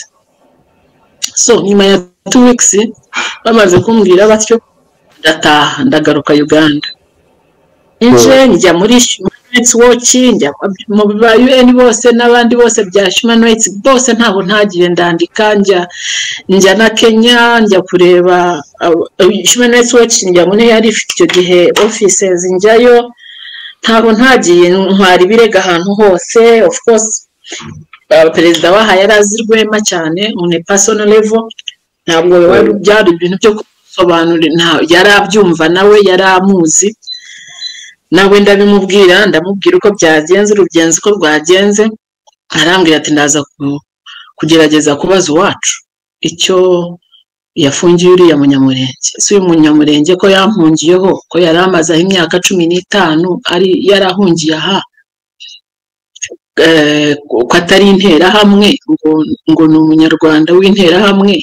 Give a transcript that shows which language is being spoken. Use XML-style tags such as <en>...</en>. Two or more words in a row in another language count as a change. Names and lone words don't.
<rw>So nyuma ya 2 weeks bamaze kumbwira batyo ndataha ndagaruka Uganda nje njya muri</rw> <en>Human Rights</en> <rw>Watch njya mu UN bose n'abandi bose bya Human Rights bose ntaho ntagiye ndandika njya na Kenya njya kureba Human Rights Watch njya muri yari ifite icyo gihe offices njyayo ntaho ntagiye ntwari birega ahantu hose.</rw> <en>Of course</en> <rw>perezida waha yarazirwema cyane</rw> <en>on a personal level</en> <rw>ntabwo byari ibintu byo kusobanura yarabyumva nawe yaramuzi nawe ndamubwira uko byagenze urugenzi ko rwagenze arambwira ati ndaza kugerageza kubaza wacu icyo yafungiye uriya munyamurenge si uyu munyamurenge ko yampungiyeho ko yaramaze imyaka 15 ari yarahungiye aha ko atari intera hamwe ngo ni umunyarwanda w'intera hamwe.</rw>